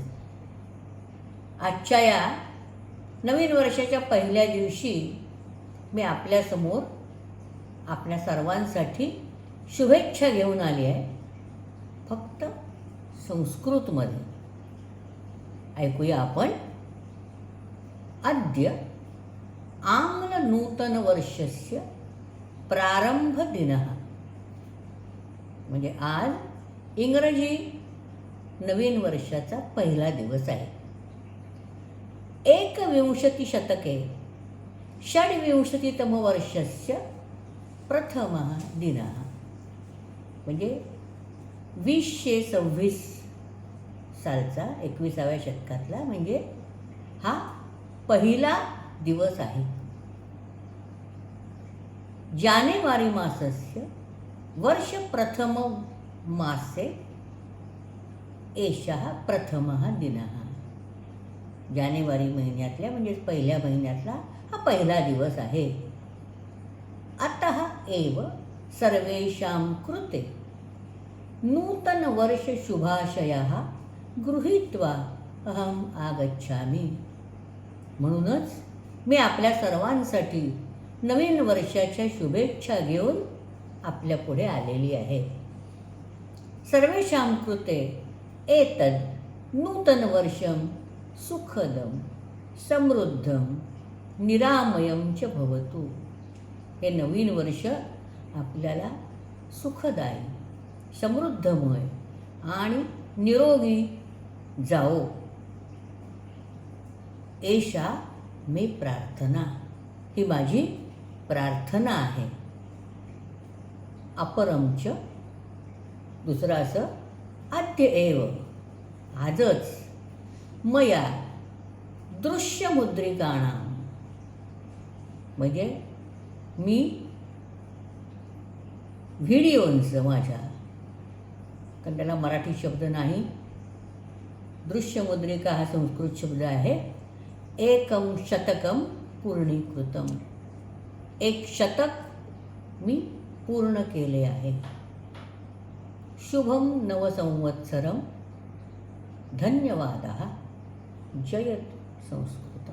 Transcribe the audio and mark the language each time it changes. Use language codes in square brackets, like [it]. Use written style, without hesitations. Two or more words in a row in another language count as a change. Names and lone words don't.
[mr] आजच्या या नवीन वर्षाच्या पहिल्या दिवशी मी आपल्यासमोर आपल्या सर्वांसाठी शुभेच्छा घेऊन आली आहे, फक्त संस्कृतमध्ये. ऐकूया आपण. [sa] अद्य आंग्ल नूतन वर्षस्य प्रारंभ दिनः. [mr] म्हणजे आज इंग्रजी नवीन वर्षाचा पहिला दिवस आहे. [sa] एकविंशति शतके षड्विंशतितम वर्षस्य प्रथमः दिनः. [mr] म्हणजे 2026 सालचा 21व्या शतकातला म्हणजे हा पहिला दिवस आहे. [sa] जानेवारी मासस्य वर्ष प्रथम मासे एषः प्रथमः दिनः. [mr] जानेवारी महिन्यातल्या म्हणजे पहिल्या महिन्यातला हा पहिला दिवस आहे. [sa] अतः एव सर्वेषां कृते नूतन वर्ष शुभाशयाः गृहीत्वा अहम आगच्छामि. [mr] म्हणूनच मी आपल्या सर्वांसाठी नवीन वर्षाच्या शुभेच्छा घेऊन आपल्या पुढे आलेली आहे. [sa] सर्वेषां कृते एतद् नूतन वर्षं सुखदं समृद्धं निरामयं च भवतु. [mr] हे नवीन वर्ष आपल्याला सुखदायी, समृद्धमय आणि निरोगी जाओ. [sa] एषा मे प्रार्थना. [mr] ही माझी प्रार्थना आहे. अपरंच दुसरं असं [sa] अद्य एव [mr] आजच [sa] मया दृश्यमुद्रिकाणां [mr] म्हणजे मी व्हिडिओंचं माझ्या, कारण त्याला मराठी शब्द नाही, दृश्यमुद्रिका हा संस्कृत शब्द आहे. [sa] एकं शतकं पूर्णीकृतम. [mr] 1 शतक मी पूर्ण केले आहे. [sa] शुभम नवसंवत्सरम. धन्यवादः. जयत संस्कृत.